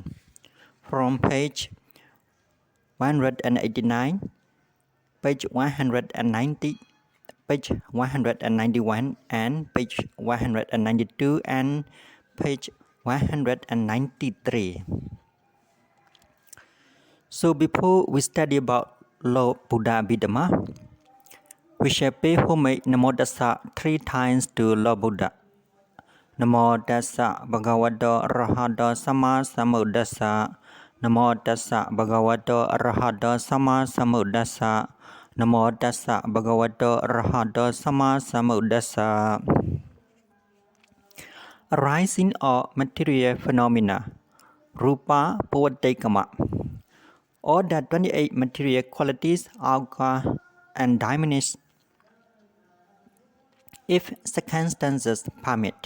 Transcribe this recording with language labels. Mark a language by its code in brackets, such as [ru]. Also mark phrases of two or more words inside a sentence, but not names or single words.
[en] From page 189, page 190, page 191, and page 192, and page 193. So before we study about Lord Buddha Abhidhammar, we shall pay homage [pi] Namo Tassa [en] 3 times to Lord Buddha. [pi] Namo Tassa Bhagavato Arahato Sama Sambuddhassa. Namo Tassa Bhagavato Arahato Sama Sambuddhassa. Namo Tassa Bhagavato Arahato Sama Sambuddhassa. [en] Arising of material phenomena, [pi] Rupa Bodhikama. [en] All the 28 material qualities occur and diminish if circumstances permit.